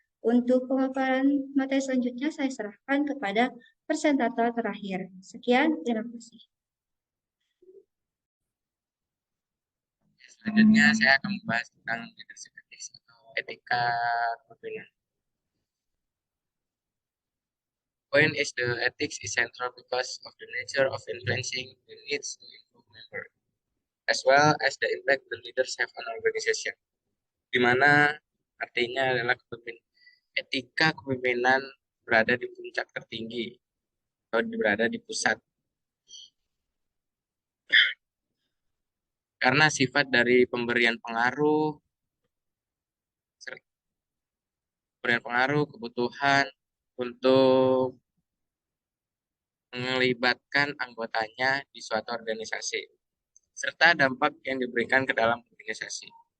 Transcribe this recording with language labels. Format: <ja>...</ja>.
<id>Untuk pemaparan materi selanjutnya saya serahkan kepada presentator terakhir. Sekian, terima kasih. Selanjutnya saya akan membahas tentang leadership ethics atau etika kepemimpinan.</id> <en>Point is the ethics is central because of the nature of influencing the needs to improve member, as well as the impact the leaders have on organization.</en> <id>Di mana artinya adalah etika kepemimpinan berada di puncak tertinggi atau berada di pusat. Karena sifat dari pemberian pengaruh, kebutuhan untuk melibatkan anggotanya di suatu organisasi, serta dampak yang diberikan ke dalam organisasi.</id>